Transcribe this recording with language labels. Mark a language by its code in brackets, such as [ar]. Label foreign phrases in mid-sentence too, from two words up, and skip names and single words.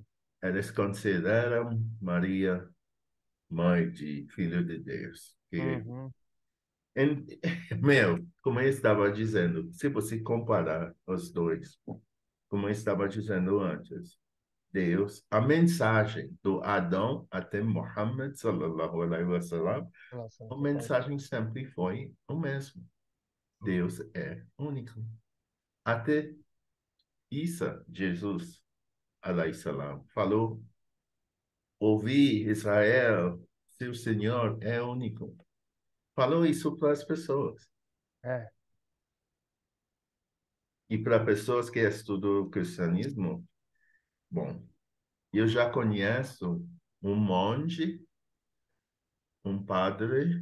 [pt] eles consideram Maria mãe de Filho de Deus. uhum. Em- meu, como eu estava dizendo, se você comparar os dois, como eu estava dizendo antes, Deus, a mensagem do Adão até Muhammad [ar] صلى الله عليه وسلم, [pt] Nossa, a que paz. mensagem sempre foi o mesmo. Deus é único. Até Isa, Jesus, [ar] عليه السلام, [pt] falou: ouvi Israel, seu Senhor é único. Falou isso para as pessoas. É. E para pessoas que estudam o cristianismo, bom, eu já conheço um monge, um padre,